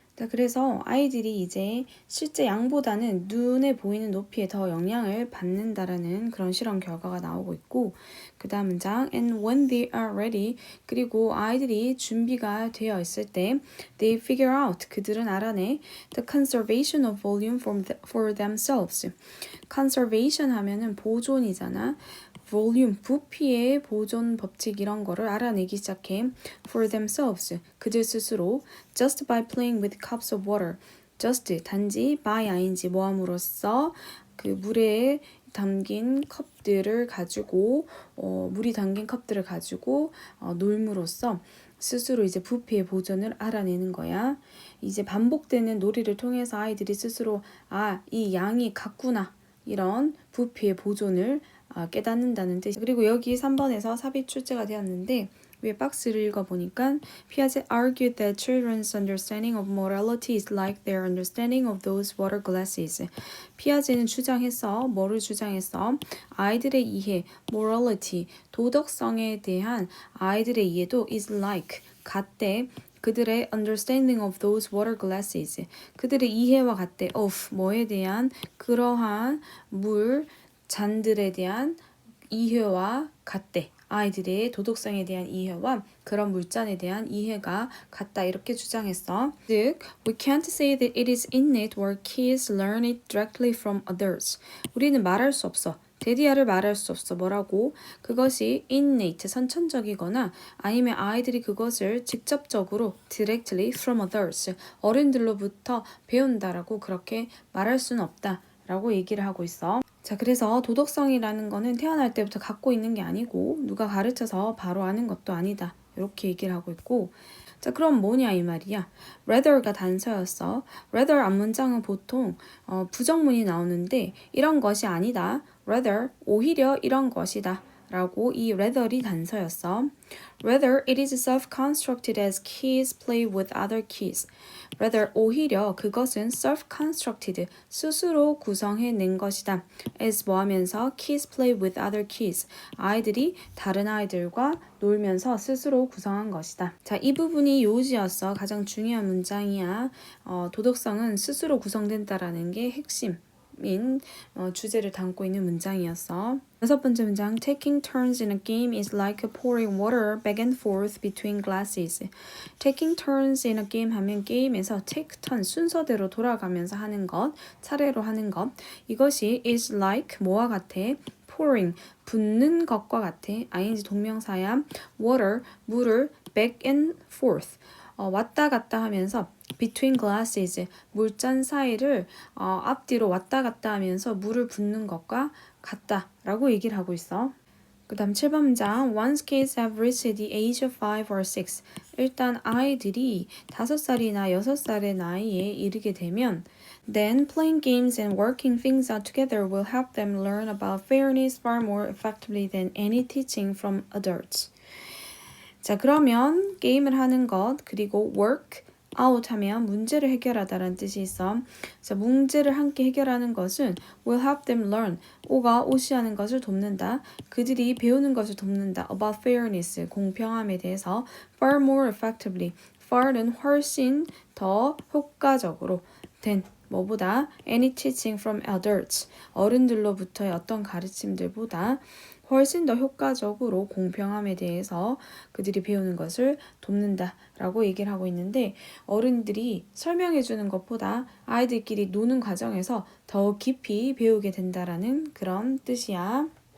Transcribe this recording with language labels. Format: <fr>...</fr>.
<ko>자, 그래서 아이들이 이제 실제 양보다는 눈에 보이는 높이에 더 영향을 받는다라는 그런 실험 결과가 나오고 있고, 그 다음 문장</ko> <en>and when they are ready,</en> <ko>그리고 아이들이 준비가 되어 있을 때</ko> <en>they figure out,</en> <ko>그들은 알아내</ko> <en>the conservation of volume for themselves.</en> <ko>conservation 하면은 보존이잖아. volume, 부피의 보존 법칙 이런 거를 알아내기 시작해.</ko> <en>for themselves,</en> <ko>그들 스스로.</ko> <en>just by playing with cups of water.</en> <ko>just, 단지, by ing, 뭐함으로써 그 물에 담긴 컵들을 가지고 물이 담긴 컵들을 가지고 놀므로써 스스로 이제 부피의 보존을 알아내는 거야. 이제 반복되는 놀이를 통해서 아이들이 스스로 이 양이 같구나, 이런 부피의 보존을 깨닫는다는 뜻. 그리고 여기 3번에서 삽입 출제가 되었는데 위에 박스를 읽어보니까</ko> <en>Piaget argued that children's understanding of morality is like their understanding of those water glasses.</en> <ko>피아제는 주장했어. 뭐를 주장했어? 아이들의 이해, morality, 도덕성에 대한 아이들의 이해도</ko> <en>is like,</en> <ko>같대. 그들의</ko> <en>understanding of those water glasses.</en> <ko>그들의 이해와 같대. of, 뭐에 대한? 그러한 물, 잔들에 대한 이해와 같대. 아이들의 도덕성에 대한 이해와 그런 물잔에 대한 이해가 같다, 이렇게 주장했어.</ko> <en>즉, we can't say that it is innate or kids learn it directly from others.</en> <ko>우리는 말할 수 없어. 데디아를 말할 수 없어. 뭐라고? 그것이 innate, 선천적이거나 아니면 아이들이 그것을 직접적으로</ko> <en>directly from others,</en> <ko>어른들로부터 배운다라고 그렇게 말할 수는 없다 라고 얘기를 하고 있어. 자, 그래서 도덕성이라는 거는 태어날 때부터 갖고 있는 게 아니고 누가 가르쳐서 바로 아는 것도 아니다, 이렇게 얘기를 하고 있고, 자, 그럼 뭐냐 이 말이야. rather가 단서였어. rather 앞문장은 보통 부정문이 나오는데 이런 것이 아니다, rather 오히려 이런 것이다 라고 이 rather이 단서였어.</ko> <en>Rather, it is self-constructed as kids play with other kids.</en> <ko>Rather, 오히려 그것은 self-constructed, 스스로 구성해낸 것이다.</ko> <en>as</en> <ko>뭐 하면서</ko> <en>kids play with other kids.</en> <ko>아이들이 다른 아이들과 놀면서 스스로 구성한 것이다. 자, 이 부분이 요지였어. 가장 중요한 문장이야. 도덕성은 스스로 구성된다라는 게 핵심. 인 주제를 담고 있는 문장이었어. 6번째 문장.</ko> <en>Taking turns in a game is like pouring water back and forth between glasses. Taking turns in a game</en> <ko>하면 게임에서 take turn, 순서대로 돌아가면서 하는 것, 차례로 하는 것. 이것이</ko> <en>is like</en> <ko>뭐와 같아? pouring, 붓는 것과 같아. ing 동명사야. water, 물을</ko> <en>back and forth,</en> <ko>왔다 갔다 하면서</ko> <en>between glasses,</en> <ko>물잔 사이를 앞뒤로 왔다 갔다 하면서 물을 붓는 것과 같다 라고 얘기를 하고 있어.</ko> <en>그 다음 7번 문장 Once kids have reached the age of 5 or 6,</en> <ko>일단 아이들이 5살이나 6살의 나이에 이르게 되면</ko> <en>then playing games and working things out together will help them learn about fairness far more effectively than any teaching from adults.</en> <ko>자, 그러면 게임을 하는 것 그리고 work out 하면 문제를 해결하다라는 뜻이 있어. 자, 문제를 함께 해결하는 것은</ko> <en>will help them learn.</en> <ko>오가 오시하는 것을 돕는다. 그들이 배우는 것을 돕는다.</ko> <en>about fairness,</en> <ko>공평함에 대해서</ko> <en>far more effectively. far는</en> <ko>훨씬 더 효과적으로</ko> <en>than</en> <ko>뭐보다</ko> <en>any teaching from adults.</en> <ko>어른들로부터의 어떤 가르침들보다 훨씬 더 효과적으로 공평함에 대해서 그들이 배우는 것을 돕는다 라고 얘기를 하고 있는데 어른들이 설명해 주는 것보다 아이들끼리 노는 과정에서 더 깊이 배우게 된다라는 그런 뜻이야.</ko>